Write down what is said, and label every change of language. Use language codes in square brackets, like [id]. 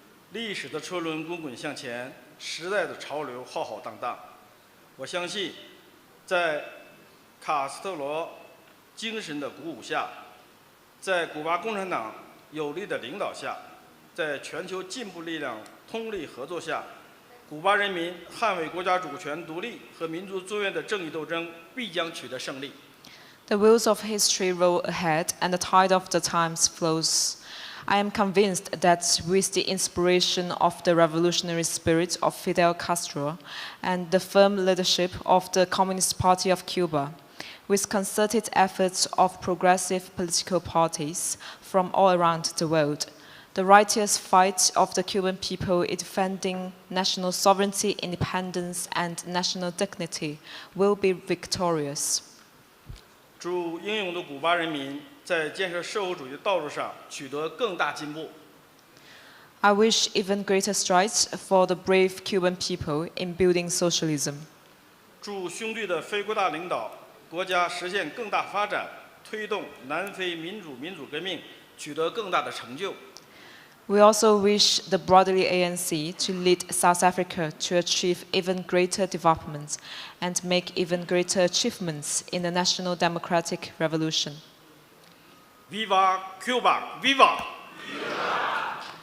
[zh] 历史的车轮滚滚向前，时代的潮流浩浩荡荡。我相信，在卡斯特罗精神的鼓舞下，在古巴共产党有力的领导下，在全球进步力量通力合作下，古巴人民捍卫国家主权独立和民族尊严的正义斗争必将取得胜利。 [en] The wheels of history roll ahead, and the tide of the times flows. I am convinced that with the inspiration of the revolutionary spirit of Fidel Castro and the firm leadership of the Communist Party of Cuba, with concerted efforts of progressive political parties from all around the world, the righteous fight of the Cuban people in defending national sovereignty, independence, and national dignity will be victorious. [zh] 祝英勇的古巴人民在建设社会主义的道路上取得更大进步。 [en] I wish even greater strides for the brave Cuban people in building socialism. [zh] 祝兄弟的非国大领导国家实现更大发展，推动南非民主革命取得更大的成就。 [en] We also wish the broaderly ANC to lead South Africa to achieve even greater developments and make even greater achievements in the national democratic revolution. [es] Viva Cuba! Viva! Viva!